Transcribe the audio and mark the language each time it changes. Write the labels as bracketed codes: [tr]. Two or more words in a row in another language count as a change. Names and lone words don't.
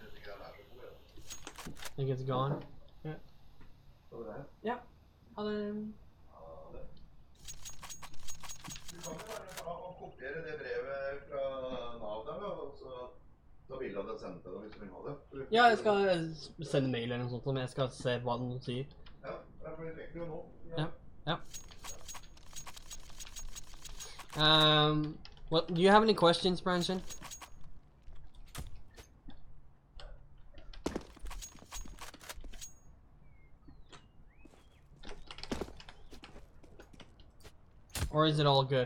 [en] I think it's gone. Yeah. Yeah. [no] Ja, jeg skal sende mail eller noe sånt, om jeg skal se hva den sier. Ja. [en] Well, do you have any questions, Branson? Or is it all good?